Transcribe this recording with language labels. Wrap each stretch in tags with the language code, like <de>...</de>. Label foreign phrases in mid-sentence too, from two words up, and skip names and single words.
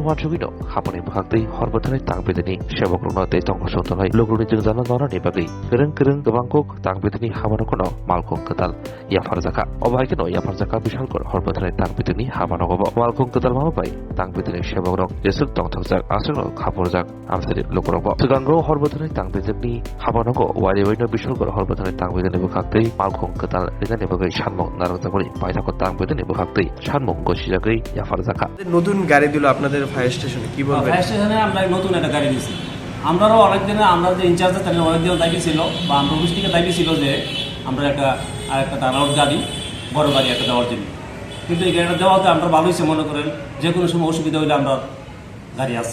<trp>wansugino haboni bhagdei horbotani tangbedani shaborno te tongsotonai lukroni jingjana norani bagai kereng gabangkok tangbedani habanagono malkhong kedal yafarjaka obaikeno yafarjaka bishalkor horbotani tangbedani habanagobo malkhong kedal mabai tangbedani shaborok jesuk tongthokjak asro khaporjak amseri lukrokbo sigango horbotani tangbedani habanago wariwaino bishalkor horbotani tangbedani bkhagdei malkhong kedal rigani bagai sanmong narangjakori paithako tangbedani bkhagdei sanmong gosijagai yafarjaka</trp> <bn>নতুন গাড়ি দিল আপনাদের</bn> <en>fire station,</en> <bn>কি বলবেন?</bn> <en>fire station</en> <bn>আমরা নতুন একটা গাড়ি দিয়েছি। আমরাও অনেকদিন আমরা যে ইনচার্জ তাদের অনেকদিন দাবি ছিল বা আমরা অফিস থেকে দাবি ছিল যে আমরা আরেকটা টার্নআউট গাড়ি বড় গাড়ি একটা দেওয়ার জন্য, কিন্তু এই গাড়িটা দেওয়াতে আমরা ভালো হয়েছে মনে করেন যে কোনো সময় অসুবিধা হলে আমরা গাড়ি আছে।</bn>